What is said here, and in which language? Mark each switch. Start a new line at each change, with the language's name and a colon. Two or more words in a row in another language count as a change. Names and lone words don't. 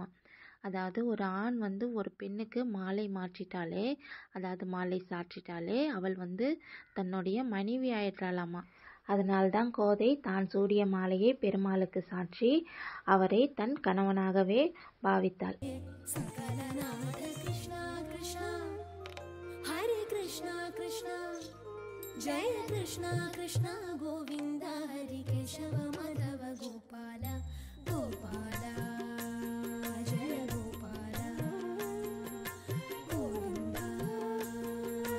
Tamil: அதாவது ஒரு ஆண் வந்து ஒரு பெண்ணுக்கு மாலை மாற்றிட்டாலே, அதாவது மாலை சாற்றிட்டாலே அவள் வந்து தன்னுடைய மனைவி ஆயிடுறாளாமா. அதனால்தான் கோதை தான் சூடிய மாலையை பெருமாளுக்கு சாற்றி அவரை தன் கணவனாகவே பாவித்தாள்.
Sanskrit: जय कृष्ण कृष्ण गोविंद हरि केशव माधव गोपाल गोपाल जय गोपाल गोविंद